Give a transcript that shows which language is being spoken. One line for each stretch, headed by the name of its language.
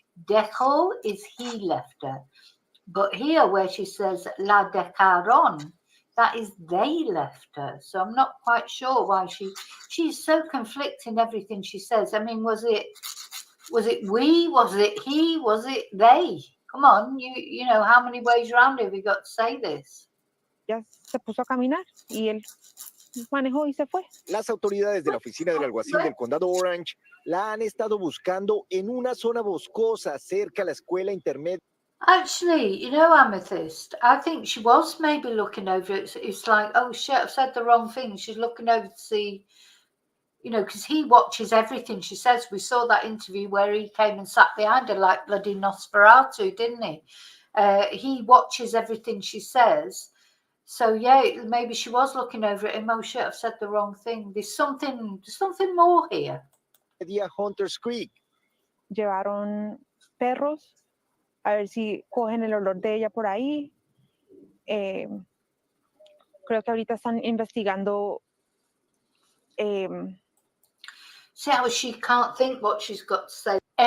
English: Dejó is he left her. But here where she says
Spanish: la dejaron,
English: that is they left her. So I'm not quite sure why she's so conflicting everything she says. I mean, was it we? Was it he? Was it they? Come on, you know, how many ways round have we got to say this?
Spanish: Ya se puso a caminar y él manejó y se fue. Las autoridades de la oficina del alguacil del condado Orange la han estado buscando en una zona boscosa cerca a la escuela intermedia.
English: Actually, you know, Amethyst, I think she was maybe looking over it. It's like, oh shit, I've said the wrong thing. She's looking over to see, you know, because he watches everything she says. We saw that interview where he came and sat behind her like bloody Nosferatu, didn't he? He watches everything she says. So yeah, maybe she was looking over at him. Oh shit, I've said the wrong thing. There's something more here. Hunters Creek.
Spanish: Llevaron perros a ver si cogen el olor de ella por ahí. Creo que ahorita están investigando.
English: See how she can't think what she's got to say.